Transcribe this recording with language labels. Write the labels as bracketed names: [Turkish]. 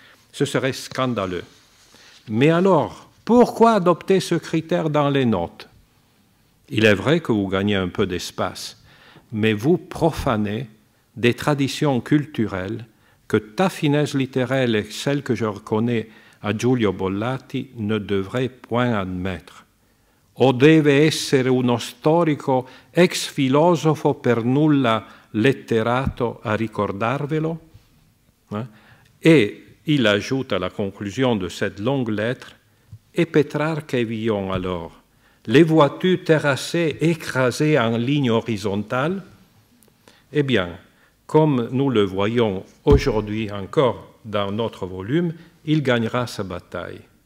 [French] Ce serait scandaleux. Mais alors, pourquoi adopter ce critère dans les notes? Il est vrai que vous gagnez un peu d'espace, mais vous profanez des traditions culturelles que ta finesse littéraire et celle que je reconnais à Giulio Bollati ne devraient point admettre. [Italian] O deve essere uno storico ex filosofo per nulla letterato a ricordarvelo? [French] Et il ajoute à la conclusion de cette longue lettre, et Pétrarque et Villon alors, les vois-tu terrassées, écrasées en ligne horizontale? Eh bien, comme nous le voyons aujourd'hui encore dans notre volume, il gagnera sa bataille.